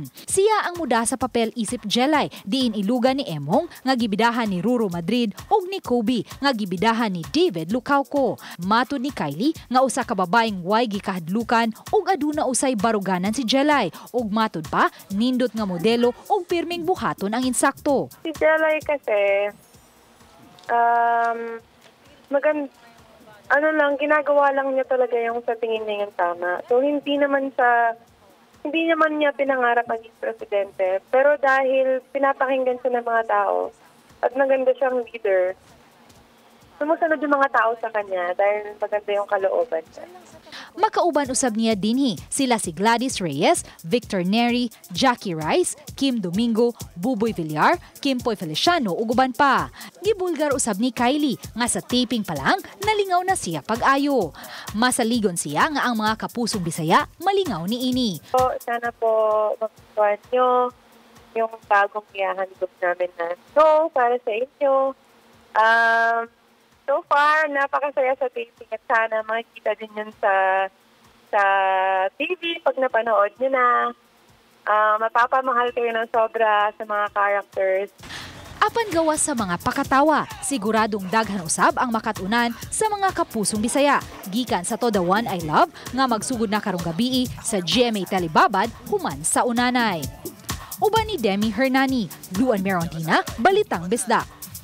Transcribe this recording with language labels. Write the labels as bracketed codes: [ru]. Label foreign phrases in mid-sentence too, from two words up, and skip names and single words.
[ceb] Siya ang muda sa papel isip Jelay, diin ilugan ni Emong nga gibidahan ni Ruru Madrid ug ni Kobe nga gibidahan ni David Lucauco. Matud ni Kylie nga usa ka babaeng way gikahadlukan ug aduna usay baruganan si Jelay, ug matud pa nindot nga modelo o pirming buhaton ang insakto. [tl] Si Jelay kasi, ginagawa lang niya talaga yung sa tingin niya yung tama. So hindi naman niya pinangarap maging presidente. Pero dahil pinapakinggan siya ng mga tao at maganda siyang leader, sumusunod yung mga tao sa kanya dahil maganda yung kalooban niya. Makauban usab niya dinhi sila si Gladys Reyes, Victor Neri, Jackie Rice, Kim Domingo, Buboy Villar, Kimpoy Feliciano ug uban pa. Gibulgar usab ni Kylie nga sa taping pa lang nalingaw na siya pag-ayo. Masaligon siya nga ang mga kapusong Bisaya malingaw niini. So, sana po magustuhan nyo yung bagong ihahandog namin na show para sa inyo. [en] So far, [tl] napakasaya sa taping at sana makikita din yun sa TV pag napanood nyo na. Mapapamahal kayo ng sobra sa mga characters. [ceb] Apan gawas sa mga pakatawa, siguradong daghan usab ang makatunan sa mga kapusong Bisaya. Gikan sa To The One I Love nga magsugod na karong gabi sa GMA Telebabad human sa unanay. Uban ni Demi Hernani, Luan Merondina, Balitang Bisda.